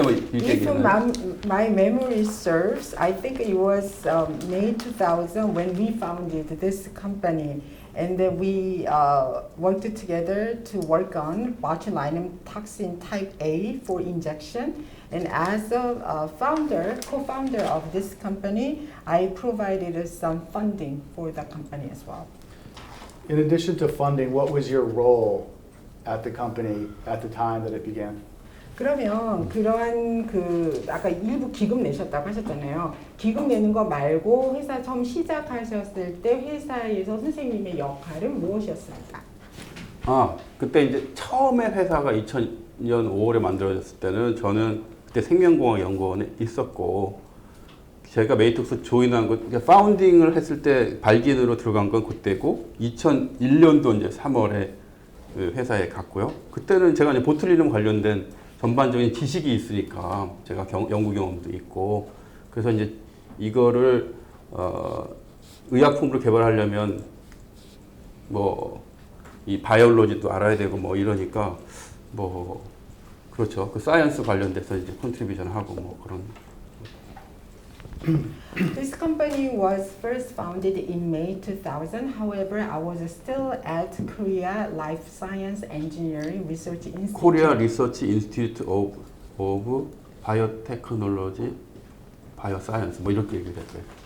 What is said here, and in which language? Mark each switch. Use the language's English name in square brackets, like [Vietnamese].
[English] If my memory serves, I think it was May 2000 when we founded this company, and then we worked together to work on botulinum toxin type A for injection. And as a co-founder of this company, I provided some funding for the company as well. In addition to funding, what was your role at the company at the time that it began? [Korean] 그러면 그러한 아까 일부 기금 내셨다고 하셨잖아요. 기금 내는 거 말고 회사 처음 시작하셨을 때 회사에서 선생님의 역할은 무엇이었습니까? 그때 이제 처음에 회사가 2000년 5월에 만들어졌을 때는 저는 그때 생명공학 연구원에 있었고 제가 메디톡스 조인한 거, 그러니까 파운딩을 했을 때 발기인으로 들어간 건 그때고 2001년도 이제 3월에 그 회사에 갔고요. 그때는 제가 이제 보툴리눔 관련된 전반적인 지식이 있으니까 제가 연구 경험도 있고 그래서 이제 이거를 의약품으로 개발하려면 뭐 이 바이올로지도 알아야 되고 뭐 이러니까 뭐 그렇죠. 그 사이언스 관련돼서 이제 컨트리뷰션 하고 뭐 그런. [English] This company was first founded in May 2000. However, I was still at Korea Life Science Engineering Research Institute. [Korean] Korea Research Institute of Biotechnology, Bioscience 뭐 이렇게 얘기했어요.